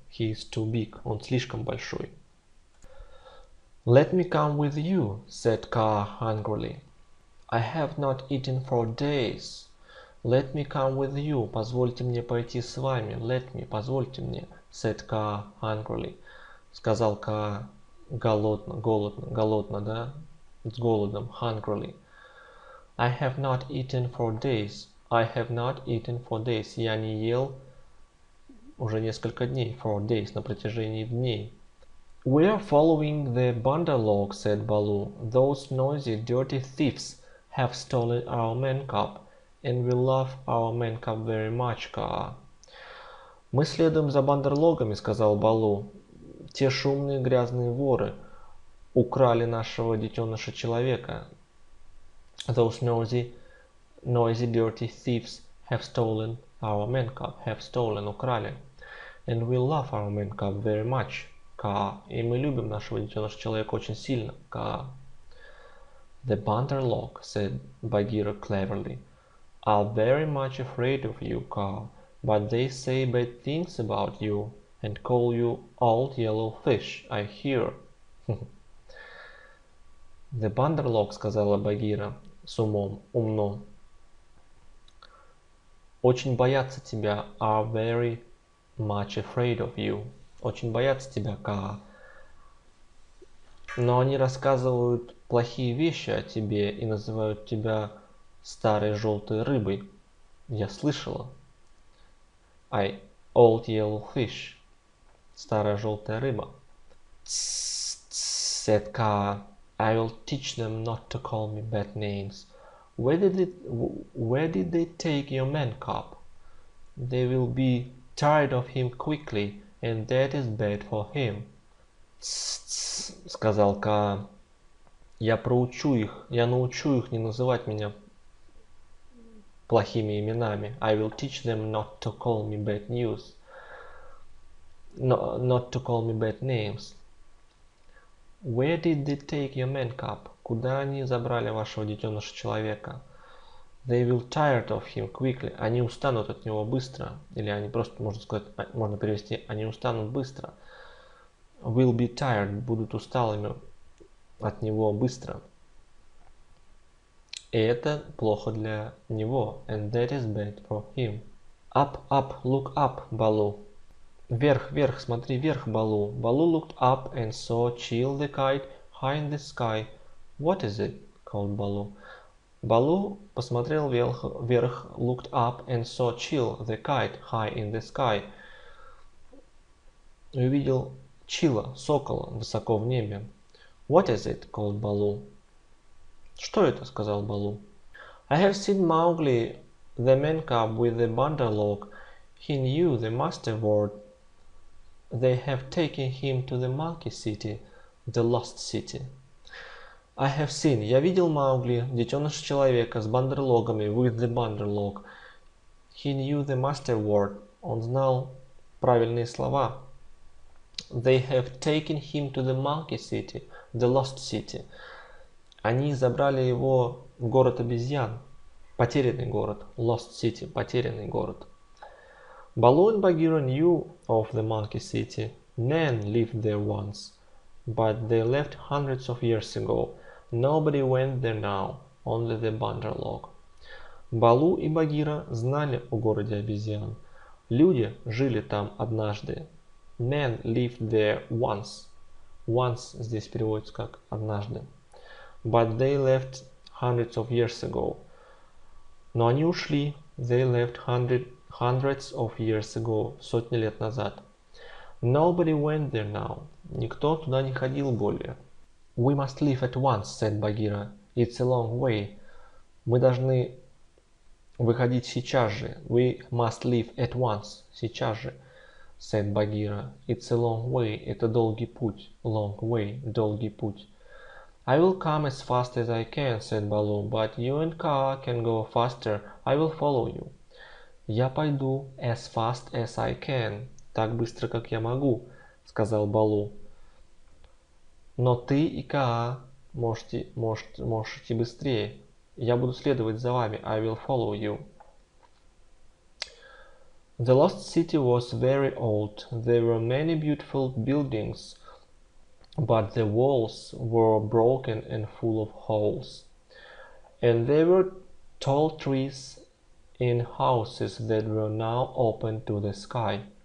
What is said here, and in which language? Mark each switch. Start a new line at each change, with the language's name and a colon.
English: He is too big,
Russian: он слишком большой.
English: Let me come with you, said Kaa hungrily. I have not eaten for days. Let me come with you,
Russian: позвольте мне пойти с вами.
English: Let me,
Russian: позвольте мне,
English: said Kaa hungrily.
Russian: Сказал Kaa голодно, да? С голодом,
English: hungrily. I have not eaten for days. I have not eaten for days.
Russian: Я не ел уже несколько дней.
English: For days,
Russian: на протяжении дней.
English: We are following the Bandarlog, said Baloo. Those noisy, dirty thieves have stolen our man cub, and we love our man cub very much, Ка.
Russian: Мы следуем за бандерлогами, сказал Балу. Те шумные грязные воры украли нашего детеныша человека.
English: Those noisy, dirty thieves have stolen our man cub, have stolen,
Russian: украли.
English: And we love our man cub very much, Ка.
Russian: И мы любим нашего детеныша человека очень сильно, Ка.
English: The Bandarlog, said Bagheera cleverly, are very much afraid of you, Ка, but they say bad things about you and call you old yellow fish, I hear.
Russian: The Bandarlog, сказала Багира с умом, умно, очень боятся тебя,
English: are very much afraid of you,
Russian: очень боятся тебя, Ка. Но они рассказывают плохие вещи о тебе и называют тебя старой желтой рыбой. Я слышала.
English: Old yellow fish.
Russian: Старая желтая рыба.
English: Said
Russian: Ка.
English: I will teach them not to call me bad names. Where did they take your man cub? They will be tired of him quickly, and that is bad for him.
Russian: Сказал Ка. Я научу их не называть меня плохими именами.
English: I will teach them not to call me bad news. Not to call me bad names. Where did they take your man cub?
Russian: Куда они забрали вашего детеныша человека?
English: They will tired of him quickly.
Russian: Они устанут от него быстро. Или они просто, можно перевести, они устанут быстро.
English: Will be tired,
Russian: будут усталыми от него быстро. И это плохо для него.
English: And that is bad for him. Up, up, look up, Балу.
Russian: Вверх, вверх, смотри вверх, Балу.
English: Балу looked up and saw Chill the kite high in the sky. What is it? Called Балу.
Russian: Балу посмотрел вверх,
English: looked up and saw Chill the kite high in the sky.
Russian: И увидел Чила, сокола, высоко в небе.
English: What is it? Called Балу.
Russian: Что это? Сказал Балу.
English: I have seen Mowgli, the man cub with the Bandarlog. He knew the master word. They have taken him to the monkey city, the lost city. I have seen.
Russian: Я видел Маугли, детеныша человека, с бандерлогами,
English: with the Bandarlog. He knew the master word.
Russian: Он знал правильные слова.
English: They have taken him to the monkey city, the lost city.
Russian: Они забрали его в город обезьян, потерянный город,
English: lost city,
Russian: потерянный город.
English: Baloo and Bagheera knew of the monkey city. Men lived there once, but they left hundreds of years ago. Nobody went there now, only the Bandarlog.
Russian: Балу и Багира знали о городе обезьян. Люди жили там однажды.
English: Men lived there once. Once
Russian: здесь переводится как однажды.
English: But they left hundreds of years ago.
Russian: Но они ушли.
English: They left hundreds of years ago.
Russian: Сотни лет назад.
English: Nobody went there now.
Russian: Никто туда не ходил более.
English: We must leave at once, said Bagheera. It's a long way.
Russian: Мы должны выходить сейчас же.
English: We must leave at once.
Russian: Сейчас же,
English: said Bagheera. It's a long way.
Russian: Это долгий путь.
English: Long way.
Russian: Долгий путь.
English: I will come as fast as I can, said Baloo, but you and Kaa can go faster. I will follow you.
Russian: Я пойду
English: as fast as I can.
Russian: Так быстро, как я могу, сказал Балу. Но ты и Каа можете быстрее. Я буду следовать за вами.
English: I will follow you. The lost city was very old. There were many beautiful buildings, but the walls were broken and full of holes. And there were tall trees in houses that were now open to the sky.